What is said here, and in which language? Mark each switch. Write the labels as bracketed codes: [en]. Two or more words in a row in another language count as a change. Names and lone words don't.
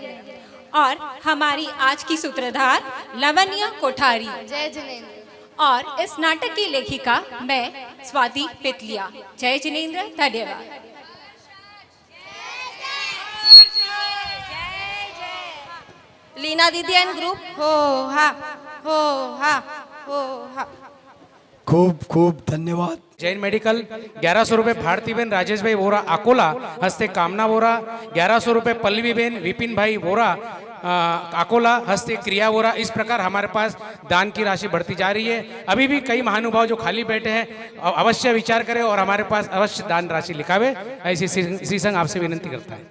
[hi] और हमारी आज की सूत्रधार लवन्या कोठारी, जय जिनेंद्र। और इस नाटक की लेखिका मैं स्वाति पितलिया। जय जिनेंद्र। धन्यवाद। लीना दीदी एंड ग्रुप, हो हा हो हा हो हा। [gu] ખૂબ ખૂબ ધન્યવાદ। [hi] जैन मेडिकल 1100 रुपये भारती बहन राजेश भाई वोरा अकोला, हस्ते कामना वोरा। 1100 रुपये पल्लवी बहन विपिन भाई वोरा अकोला, हस्ते क्रिया वोरा। इस प्रकार हमारे पास दान की राशि बढ़ती जा रही है। अभी भी कई महानुभाव जो खाली बैठे हैं, अवश्य विचार करें और हमारे पास अवश्य दान राशि लिखावे, ऐसी श्री संघ आपसे विनंती करता है।